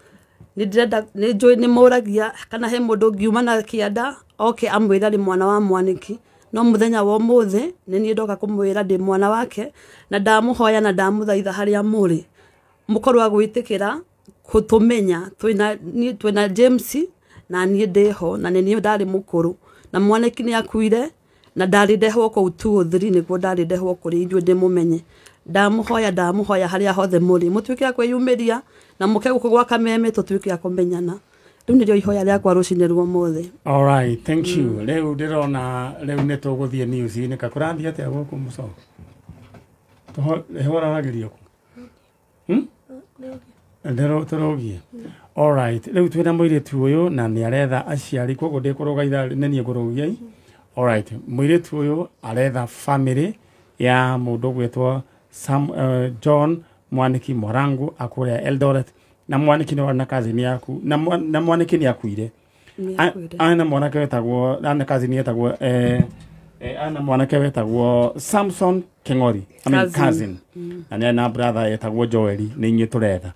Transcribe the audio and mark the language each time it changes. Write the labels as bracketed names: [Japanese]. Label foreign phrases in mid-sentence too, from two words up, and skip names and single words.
[Kikuyu] Nĩ njũĩ nĩ mũragia kana he mũndũ ngiuma na kĩanda oke amwĩra nĩ mwana wa Mwaniki, no mũthenya wa ũmũthĩ nĩ niĩ ndoka kũmwĩra ndĩ mwana wake na ndamũhoya na ndamũthaitha harĩa mũrĩ mũkorwo gwĩtĩkĩra kũtũmenya twĩna James na niĩ ndĩho na nĩ niĩ ndarĩ mũkũrũ na Mwaniki nĩ akuire na ndarĩ ndehwo kũu 203 nĩguo ndarĩ ndehwo kũrĩ ithuĩ ndĩmũmenye. Ndamũhoya harĩa hothe mũrĩ mũtuĩke a kwĩyumĩria na mũke gũkũ gwa Kameme tũtuĩke a kũmenyana. Rĩu nĩrĩo ihoya rĩakwa rũcinĩ rwa mũthĩ. [English] All right, thank you. [Kikuyu] Rĩu ndĩrona rĩu nĩ tũgũthiĩ news-inĩ ka kũrathiĩ atĩa gũkũ mũco tũhoragĩrio kũ tũrogie. [English] All right, [Kikuyu] rĩu twĩna mũirĩtu ũyũ na nĩ aretha aciari koguo ndĩkũrũga ithaa nĩ niĩ ngũrũgiai. [English] All right, [Kikuyu] mũirĩtu ũyũ aretha family ya mũndũ ũgwĩtwo John Mwaniki Mwarangu akũrĩa Eldoret na Mwaniki nĩ na cousin yaku na Mwaniki nĩ akuire. Ana mwanake wetagwo ana cousin yetagwo ana mwanake wetagwo Samson King'ori cousin na brother yetagwo Joel nĩ inyuĩ tũretha.